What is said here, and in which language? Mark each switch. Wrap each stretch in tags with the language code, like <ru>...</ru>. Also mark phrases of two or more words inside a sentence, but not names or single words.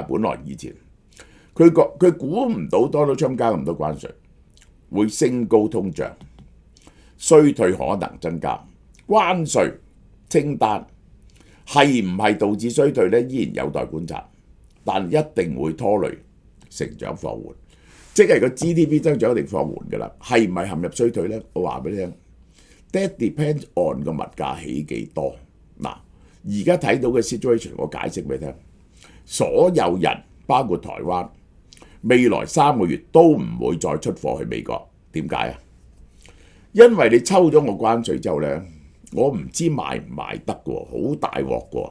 <yue>本來以前佢估唔到 Donald Trump 加咁多關稅會升高通脹，衰退可能增加。關稅清單係唔係導致衰退呢？依然有待觀察，但一定會拖累成長放緩。即係個 GDP 增長一定放緩㗎啦，係唔係陷入衰退呢？我話俾你聽 ，</yue> <en>that depends on</en> <yue>個物價起幾多。而家睇到嘅 situation， 我解釋俾你聽，所有人包括台灣，未來3個月都唔會再出貨去美國。點解啊？因為你抽咗我關稅之後呢，我唔知賣唔賣得喎，好大鑊喎。</yue>